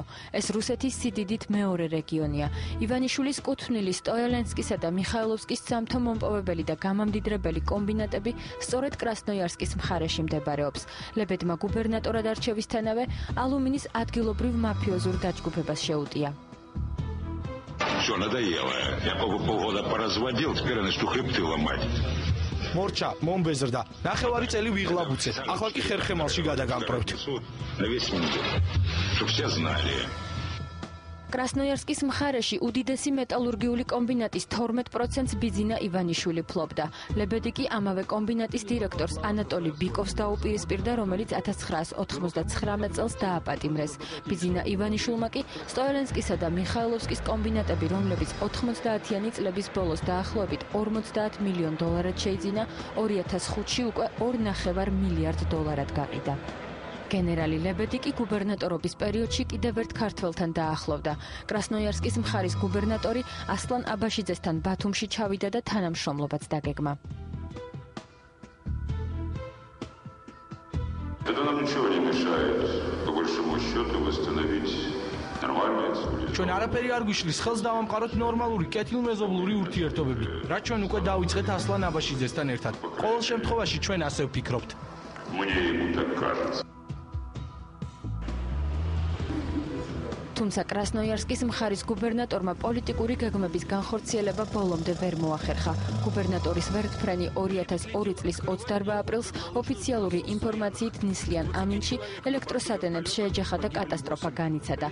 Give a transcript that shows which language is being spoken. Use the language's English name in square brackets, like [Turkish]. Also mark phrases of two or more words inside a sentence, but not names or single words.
[Georgian] ეს რუსეთის სიდიდით მეორე რეგიონია. ივანიშვილის კუთვნილი სტოიალენსკისა და მიხაილოვსკის სამთო მომპოვებელი და გამამდიდრებელი კომბინატები სწორედ კრასნოიარსკის მხარეში მდებარეობს. ლებედმა გუბერნატორად არჩევისთანავე ალუმინის ადგილობრივ მაფიოზურ დაჯგუფებას შეუტია. [Russian] Что надоело? Я полгода поразводил, теперь начну хребты ломать. [Georgian] მორჩა, მომბეზრდა. ნახევარი წელი ვიღლაბუცეთ. ახლა კი ხერხემალში გადაგამპრევთ. [Russian] На весь мир. Чтоб все знали. [Georgian] კრასნოიარსკის მხარეში უდიდესი მეტალურგიული კომბინატის 12%-ს ბიძინა ივანიშვილი ფლობდა. ლებედი კი ამავე კომბინატის დირექტორს ანატოლი ბიკოვს დაუპირისპირდა, რომელიც 1999 წელს დააპატიმრეს. ბიძინა ივანიშვილმა კი სტოიალენსკისა და მიხაილოვსკის კომბინატები, რომლებიც 90-იანი წლების ბოლოს დაახლოებით $50 მილიონ შეიძინა, 2005-ში უკვე $2.5 მილიარდ გაყიდა. გენერალი ლებედი კი გუბერნატორობის პერიოდში კიდევ ერთ ქართველთან დაახლოვდა. კრასნოიარსკის მხარის გუბერნატორი ასლან აბაშიძესთან ბათუმში ჩავიდა და თანამშრომლობაც დაგეგმა. [Russian] Это нам ничего не мешает, по большому счету, восстановить нормальные республики. [Georgian] ჩვენ არაფერი არ გვიშლის ხელს დავამყაროთ ნორმალური კეთილმეზობლური ურთიერთობები, რაც ჩვენ უკვე დავიწყეთ ასლან აბაშიძესთან ერთად. ყოველ შემთხვევაში ჩვენ ასე ვფიქრობთ. [Russian] Мне ему так кажется. [Georgian] თუმცა კრასნოიარსკის მხარის გუბერნატორმა პოლიტიკური გეგმების განხორციელება ბოლომდე ვერ მოახერხა. გუბერნატორის ვერტფრენი 2002 წლის 28 აპრილს ოფიციალური ინფორმაციით ნისლიან ამინში ელექტროსადენებს შეეჯახა და კატასტროფა განიცადა.